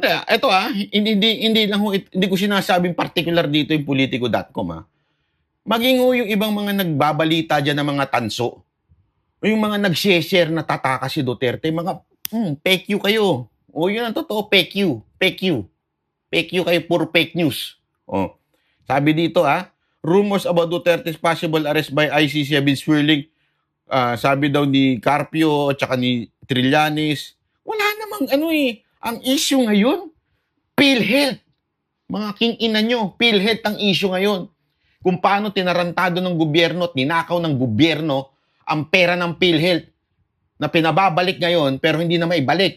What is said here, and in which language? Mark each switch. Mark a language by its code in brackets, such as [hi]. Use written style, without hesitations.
[tl] Ito hindi lang ho, hindi ko sinasabing particular dito yung politico.com Maging ho yung ibang mga nagbabalita dyan ng mga tanso. O yung mga nag-share na tataka si Duterte, mga fake you kayo. Yun ang totoo, fake you. Fake you kayo, puro [en] fake news. [tl] Sabi dito [en] rumors about Duterte's possible arrest by ICC have been swirling. [tl] Sabi daw ni Carpio at saka ni Trillanes. Wala namang ang issue ngayon, PhilHealth. Mga king-ina nyo, PhilHealth ang issue ngayon. Kung paano tinarantado ng gobyerno at ninakaw ng gobyerno ang pera ng PhilHealth na pinababalik ngayon pero hindi na maibalik.